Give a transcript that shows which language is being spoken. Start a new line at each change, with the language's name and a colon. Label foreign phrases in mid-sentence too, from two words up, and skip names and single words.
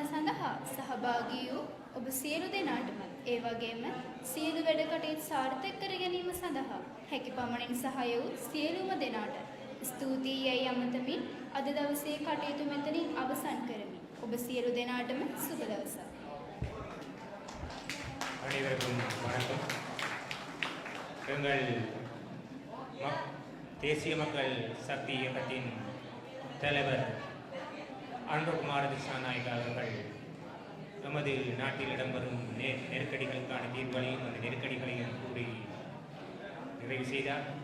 Sinhala: සඳහා සහභාගී වූ ඔබ සියලු දෙනාටම ඒ වගේම සියලු වැඩ කටයුතු සාර්ථක කර ගැනීම සඳහා හැකි පමණින් සහාය වූ සියලුම දෙනාට ස්තුතියි යයි අමතමින් අද දවසේ කටයුතු මෙතනින් අවසන් කරමි. ඔබ සියලු දෙනාටම සුබ දවසක්.
Tamil: அனைவருக்கும் வணக்கம். எங்கள் தேசிய மக்கள் சக்தி இயக்கத்தின் தலைவர் அன்புகுமார திசாநாயக் அவர்கள் நமது நாட்டில் இடம்பெறும் நெருக்கடிகளுக்கான தீர்வுகளையும் அந்த நெருக்கடிகளையும் கூறி நிறைவு செய்தார்.